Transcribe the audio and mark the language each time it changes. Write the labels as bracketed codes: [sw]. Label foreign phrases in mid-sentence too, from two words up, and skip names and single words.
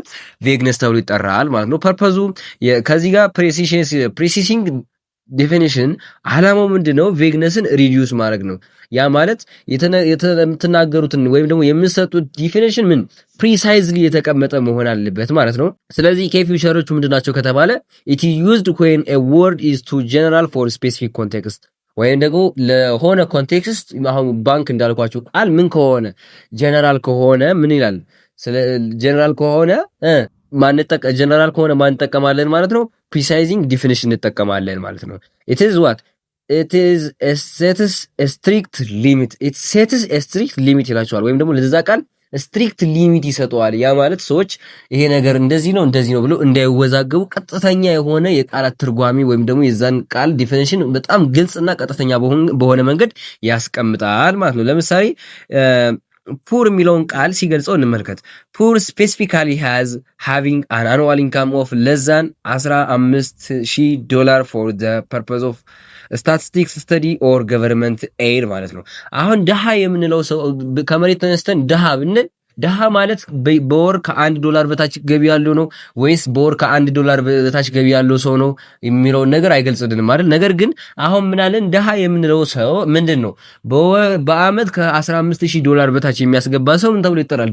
[am] ቬግነስ ተብሎ ይጠራል ማለት ነው። ፐርፐዙ ከዚህ ጋር [en] precising definition [am] አላማው ምንድነው? ቬግነስን ሪዲዩስ ማድረግ ነው። ያ ማለት የምትናገሩትን ወይም ደግሞ የምትሰጡት ዲፊኒሽን ምን ፕሪሳይዝሊ የተቀመጠ መሆን አለበት ማለት ነው። ስለዚህ ከፊውቸሮቹ ምንድናቸው ከተባለ [en] it used when a word is too general for specific context [am] ወይም ደግሞ ለሆነ ኮንቴክስት። አሁን ባንክ እንዳልኳችሁ ቃል ምን ከሆነ ጀነራል ከሆነ ምን ይላል? ስለ ጀነራል ከሆነ ጀነራል ከሆነ ማን እንጠቀማለን ማለት ነው? [en] precising definition [am] እንጠቀማለን ማለት ነው። [en] it is sets a strict limit [am] ይላቸዋል። ወይም ደግሞ ለዛ ቃል [en] strict limit [am] ይሰጠዋል። ያ ማለት ሰዎች ይሄ ነገር እንደዚህ ነው ብሎ እንዳይወዛገቡ ቀጥተኛ የሆነ የቃላት ትርጓሜ ወይም ደግሞ የዛን ቃል ዲፊኒሽን በጣም ግልጽና ቀጥተኛ በሆነ መንገድ ያስቀምጣል ማለት ነው። ለምሳሌ ፑር የሚለውን ቃል ሲገልጸው እንመልከት። [en] poor specifically having an annual income of less than $15,000 for the purpose of statistics study or government aid [am] ማለት ነው። አሁን ድሃ የምንለው ሰው ከመሬት ተነስተን ድሃ ብንል ድሃ ማለት በወር $1 በታች ገቢ ያለው ነው ወይስ በወር $1 በታች ገቢ ያለው ሰው ነው የሚለውን ነገር አይገልጽልንም አይደል? ነገር ግን አሁን ምናለን ድሃ የምንለው ሰው ምንድነው? በአመት $15,000 በታች የሚያስገባ ሰው ምን ተብሎ ይጠራል?